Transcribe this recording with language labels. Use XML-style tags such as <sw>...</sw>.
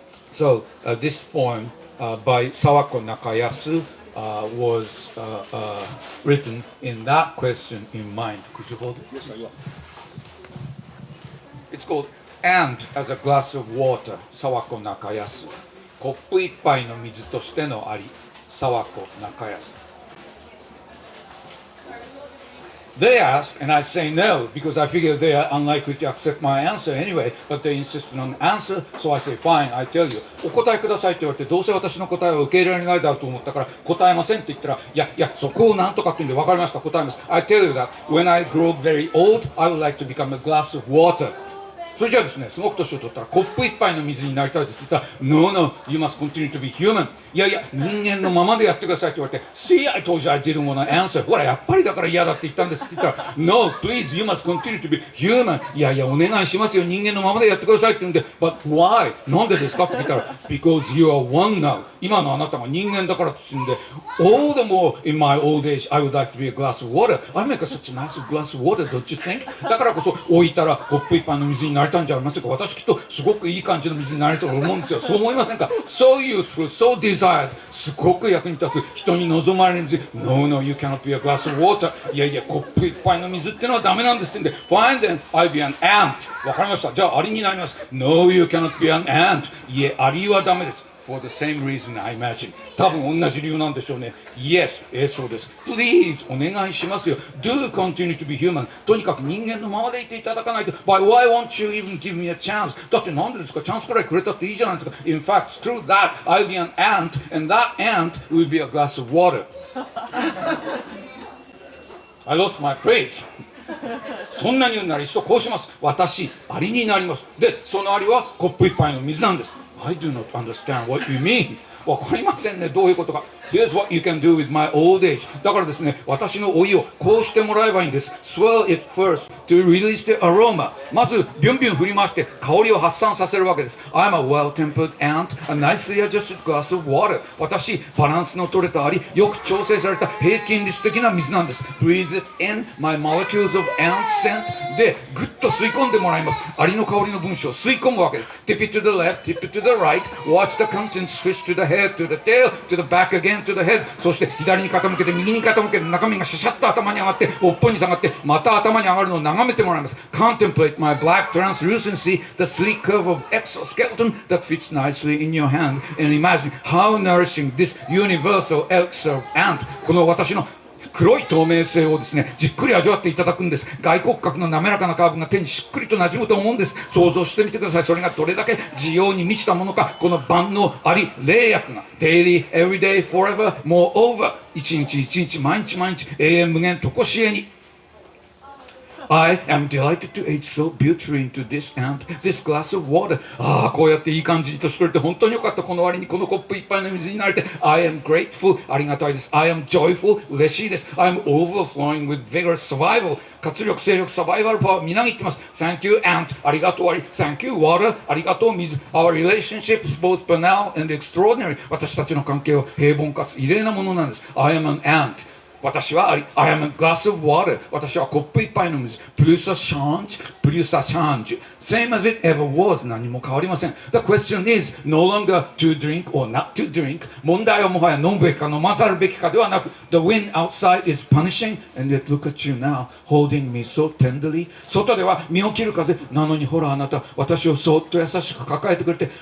<en>So this poem by Sawako Nakayasu was written in that question in mind. Could you hold it? Yes, I will. It's called And as a Glass of Water, Sawako Nakayasu.</en> <ja>コップ一杯の水としてのあり、Sawako Nakayasu.</ja> <en>They asked, and I say no, because I figure they are unlikely to accept my answer anyway, but they insisted on an answer, so I say, fine, I tell you.</en> <ja>お答えくださいって言われて、どうせ私の答えは受け入れられないだろうと思ったから答えませんって言ったら、いや、そこをなんとかって言うんで分かりました、答えます。</ja> <en>I tell you that when I grow very old, I would like to become a glass of water.</en> <ja>それじゃあですね、すごく年を取ったらコップ一杯の水になりたいですって言ったら</ja> <en>No, no, you must continue to be human.</en> <ja>いや、人間のままでやってくださいって言われて</ja> <en>See, I told you I didn't want to answer.</en> <ja>ほら、やっぱりだから嫌だって言ったんですって言ったら</ja> <en>No, please, you must continue to be human.</en> <ja>いや、お願いしますよ、人間のままでやってくださいって言うんで</ja> <en>But why?</en> <ja>なんでですかって聞いたら</ja> <en>Because you are one now.</en> <ja>今のあなたが人間だからって言うんで</ja> <en>All the more in my old age, I would like to be a glass of water. I make such a massive glass of water, don't you think?</en> <ja>だからこそ置いたらコップ一杯の水になりたいんじゃありませんか。私きっとすごくいい感じの水になれると思うんですよ。そう思いませんか？</ja> <en>So useful, so desired.</en> <ja>すごく役に立つ。人に望まれる水。</ja> <en>No, no, you cannot be a glass of water.</en> <ja>いや、コップいっぱいの水ってのはダメなんですってんで。</ja> <en>Fine then, I'll be an ant.</en> <ja>わかりました。じゃあアリになります。</ja> <en>No, you cannot be an ant.</en> <ja>いえ、アリはダメです。</ja> <en>For the same reason I imagine.</en> <ja>多分同じ理由なんでしょうね。</ja> <en>Yes,</en> <ja>そうです。</ja> <en>Please,</en> <ja>お願いしますよ。</ja> <en>Do continue to be human.</en> <ja>とにかく人間のままでいていただかないと。</ja> <en>But why won't you even give me a chance?</en> <ja>だってなんでですか？チャンスくらいくれたっていいじゃないですか。</ja> <en>In fact, through that, I'll be an ant, and that ant will be a glass of water. I lost my praise.</en> <ja>そんなに言うなら一度こうします。私、アリになります。で、そのアリはコップ一杯の水なんです。</ja> <en>I do not understand what you mean.</en> <ja>わかりませんね、どういうことか。</ja> <en>Here's what you can do with my old age.</en> <ja>だからですね、私の老いをこうしてもらえばいいんです。</ja> <en>Swirl it first to release the aroma.</en> <ja>まず、ビュンビュン振り回して香りを発散させるわけです。</ja> <en>I'm a well-tempered ant, a nicely adjusted glass of water.</en> <ja>私、バランスの取れたアリ、よく調整された平均率的な水なんです。</ja> <en>Breathe it in, my molecules of ant scent.</en> <ja>で、ぐっと吸い込んでもらいます。アリの香りの分子を吸い込むわけです。</ja> <en>Tip it to the left, tip it to the right. Watch the contents switch to the head, to the tail, to the back again. To the head.</en> <ja>そして左に傾けて右に傾けて中身がシャシャッと頭に上がって尾っぽに下がってまた頭に上がるのを眺めてもらいます。</ja> <en>Contemplate my black translucency, the sleek curve of exoskeleton that fits nicely in your hand, and imagine how nourishing this universal elixir of ant.</en> <ja>この私の黒い透明性をですね、じっくり味わっていただくんです。外骨格の滑らかなカーブが手にしっくりと馴染むと思うんです。想像してみてください。それがどれだけ需要に満ちたものか。この万能あり霊薬が</ja> <en>Daily, everyday, forever, moreover</en> <ja>一日一日毎日毎日永遠無限とこしえに</ja> <en>I am delighted to age so beautifully into this ant, this glass of water.</en> <ja>ああ、こうやっていい感じに年取れて本当によかった。この割にこのコップ一杯の水になれて</ja> <en>I am grateful.</en> <ja>ありがたいです。</ja> <en>I am joyful.</en> <ja>嬉しいです。</ja> <en>I am overflowing with vigorous survival.</en> <ja>活力、勢力、サバイバルパワーみなぎってます。</ja> <en>Thank you, ant.</en> <ja>ありがとう、アリ。</ja> <en>Thank you, water.</en> <ja>ありがとう、水。</ja> <en>Our relationship is both banal and extraordinary.</en> <ja>私たちの関係は平凡かつ異例なものなんです。</ja> <en>I am an ant.</en> <ja>私はあり</ja> <en>I am a glass of water</en> <ja>私はコップ一杯の水</ja> <en>plus a change same as it ever was</en> <ja>何も変わりません</ja> <en>The question is no longer to drink or not to drink</en> <ja>問題はもはや飲むべきか飲まざるべきかではなく</ja> <en>The wind outside is punishing and yet look at you now holding me so tenderly</en> <ja>外では身を切る風なのにほらあなた私をそっと優しく抱えてくれて</ja>